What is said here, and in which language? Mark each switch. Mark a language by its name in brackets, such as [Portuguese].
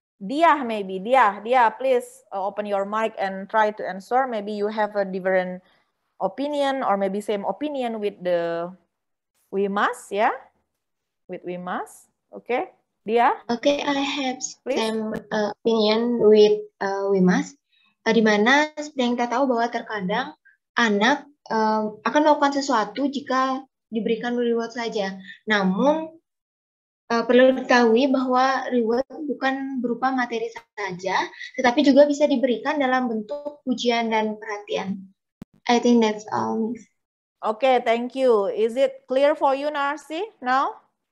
[English] Dia, maybe Dia, please open your mic and try to answer. Maybe you have a different opinion or maybe same opinion with the Wimas, yeah, with Wimas. Okay, Dia. Okay, I have same opinion with Wimas. [Indonesian] Di mana seperti yang kita tahu bahwa terkadang anak akan melakukan sesuatu jika diberikan reward saja. Namun Perlu diketahui bahwa reward bukan berupa materi saja, tetapi juga bisa diberikan dalam bentuk pujian dan perhatian. [English] I think that's all, Miss. Okay, thank you. Is it clear for you, Narsi, now?